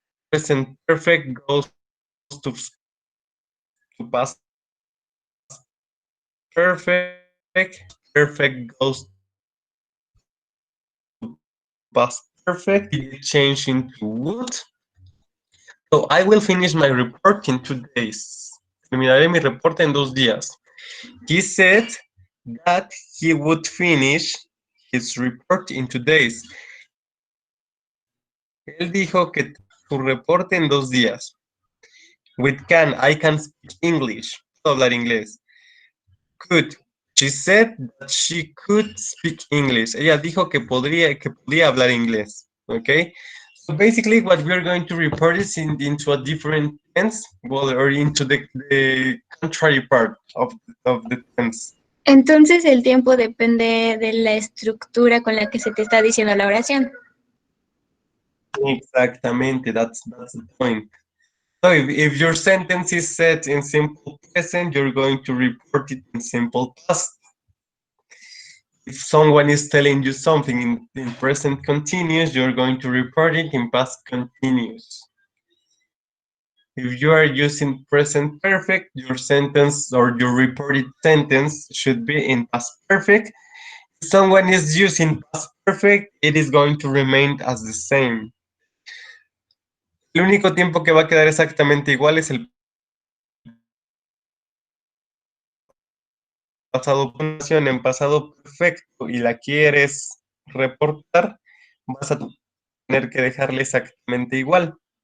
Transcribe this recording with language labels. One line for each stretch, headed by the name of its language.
English: Present perfect goes to past perfect. Perfect goes to past perfect. It change into would. So I will finish my report in 2 days.
Spanish: Terminaré mi reporte en 2 días.
English: He said that he would finish his report in 2 days.
Spanish: Él dijo que su reporte en 2 días.
English: With can, I can speak English.
Spanish: Puedo hablar inglés.
English: Could. She said that she could speak English.
Spanish: Ella dijo que podía hablar inglés.
English: Okay? So basically what we're going to report is into a different tense, well, or into the contrary part of the tense.
Spanish: Entonces el tiempo depende de la estructura con la que se te está diciendo la oración. Exactamente,
English: that's the point. So if your sentence is set in simple present, you're going to report it in simple past. If someone is telling you something in present continuous, you're going to report it in past continuous. If you are using present perfect, your sentence or your reported sentence should be in past perfect. If someone is using past perfect, it is going to remain as the same.
Spanish: El único tiempo que va a quedar exactamente igual es el pasado en pasado perfecto y la quieres reportar, vas a tener que dejarle exactamente igual.